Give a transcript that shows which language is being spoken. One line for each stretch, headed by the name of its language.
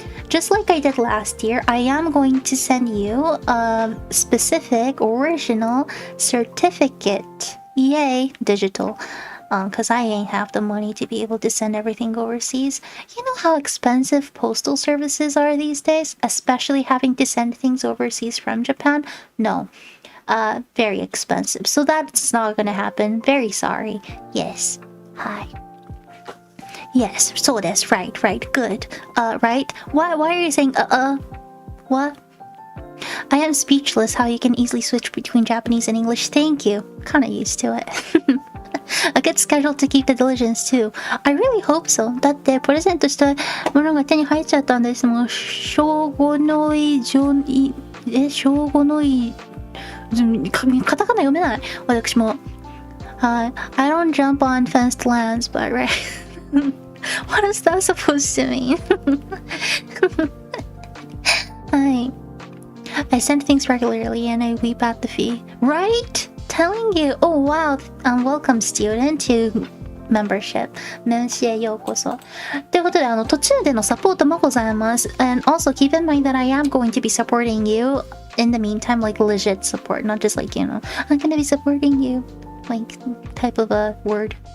English: Just like I did last year, I am going to send you a specific original certificate. Yay, digital. because I ain't have the money to be able to send everything overseas. You know how expensive postal services are these days, especially having to send things overseas from Japan? No. Very expensive. So that's not gonna happen. Very sorry. Yes. Hi. Yes, so that's right, good. Right? Why are you saying What? I am speechless how you can easily switch between Japanese and English. Thank you. Kinda used to it. A good schedule to keep the diligence too. I really hope so.
Japanese: だってプレゼントしたものが手に入っちゃったんです。もう正午のい正午のいカタカナ読めない。私も。
English: I don't jump on fenced lands, but right. What is that supposed to mean? I send things regularly and I weep at the fee. Right? Telling you. Oh wow. Welcome student to membership.
Japanese: 年始へようこそ。ということで途中でのサポートもございます。
English: And also keep in mind that I am going to be supporting you in the meantime, like legit support, not just like, I'm gonna be supporting you, like type of a word.